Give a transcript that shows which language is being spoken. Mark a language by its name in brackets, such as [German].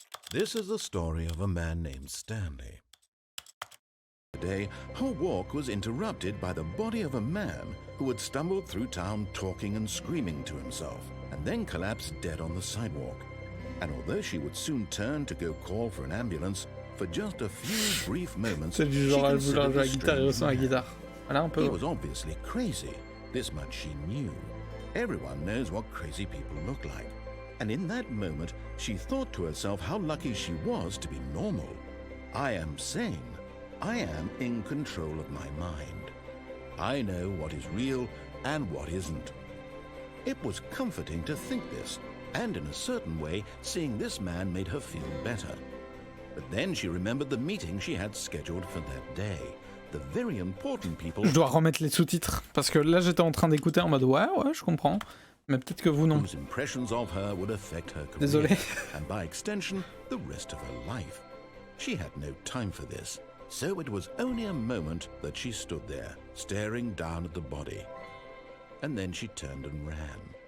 [English] This is the story of a man named Stanley. Today, her walk was interrupted by the body of a man who had stumbled through town talking and screaming to himself, and then collapsed dead on the sidewalk. And although she would soon turn to go call for an ambulance, for just a few brief moments, [French] C'est du genre à vouloir jouer à la guitare et au son à la guitare. Voilà un peu. [English] He was obviously crazy. This much she knew. Everyone knows what crazy people look like. And in that moment, she thought to herself how lucky she was to be normal. I am sane. I am in control of my mind. I know what is real and what isn't. It was comforting to think this, and in a certain way, seeing this man made her feel better. But then she remembered the meeting she had scheduled for that day. The very important people... [French] Je dois remettre les sous-titres, parce que là j'étais en train d'écouter en mode ouais, je comprends. Mais peut-être que vous non. [English] Whose impressions of her would affect her career, [French] Désolé. [English] and by extension, the rest of her life. She had no time for this, so it was only a moment that she stood there, staring down at the body. And then she turned and ran.